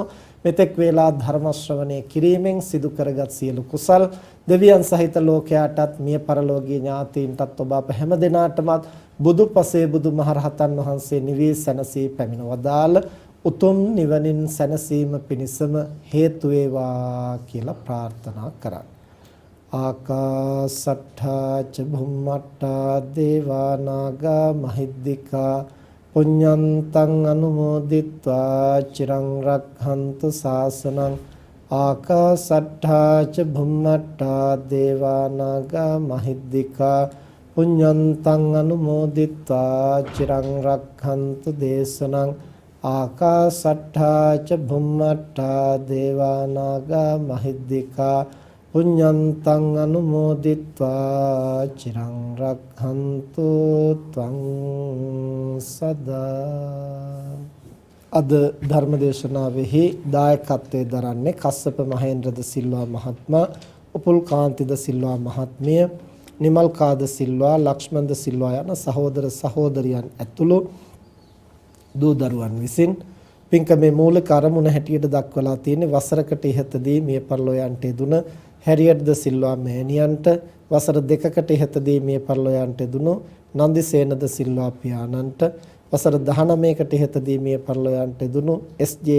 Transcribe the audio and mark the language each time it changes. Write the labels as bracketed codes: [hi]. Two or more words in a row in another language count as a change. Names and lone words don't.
[si] මෙතෙක් වේලා ධර්ම ශ්‍රවණය කිරීමෙන් සිදු කරගත් සියලු කුසල් දෙවියන් සහිත ලෝකයාටත් මිය පරලෝකීය ඥාතීන්ටත් ඔබ අප හැම දෙනාටම බුදුපසේ බුදුමහරහතන් වහන්සේ නිවී සැනසී පැමිණ වදාළ උතුම් නිවනින් සැනසීම පිණිසම හේතු වේවා කියලා ප්‍රාර්ථනා කරා. [pi] ආකාසට්ඨා ච භුම්මට්ඨා දේවා නාග මහිද්దికා පුඤ්ඤන්තං අනුමෝදිත්වා චිරං රක්ඛන්තු ශාසනං. ආකාසට්ඨා ච භුම්මට්ඨා දේවා නාග මහිද්దికා පුඤ්ඤන්තං අනුමෝදිත්වා චිරං රක්ඛන්තු දේශනං. ආකාසට්ඨා ච භුම්මට්ඨා දේවා නාග මහිද්దికා පුඤ්ඤන්තං අනුමෝදිත්වා චිරං රක්ඛන්තු ත්වං සදා. [si] අද ධර්මදේශනාවෙහි දායකත්වයේ දරන්නේ කස්සප මහේන්ද්‍රද සිල්වා මහත්මයා, උපුල් කාන්තිද සිල්වා මහත්මිය, නිමල් කාද සිල්වා, ලක්ෂ්මන්ද සිල්වා යන සහෝදර සහෝදරියන් ඇතුළු දූ දරුවන් විසින් පින්කමේ මූලික අරමුණ හැටියට දක්වලා තියෙන වසරකට ඉහතදී මිය පරලෝ යන්ට යෙදුන හැරියට් ද සිල්වා මෑණියන්ට, වසර 2කට ඉහතදී මිය පරලෝ යන්ට යෙදුණු නන්දිසේන ද සිල්වා පියාණන්ට, වසර 19කට ඉහතදී මිය පරලෝ යන්ට යෙදුණු එස්.ජේ.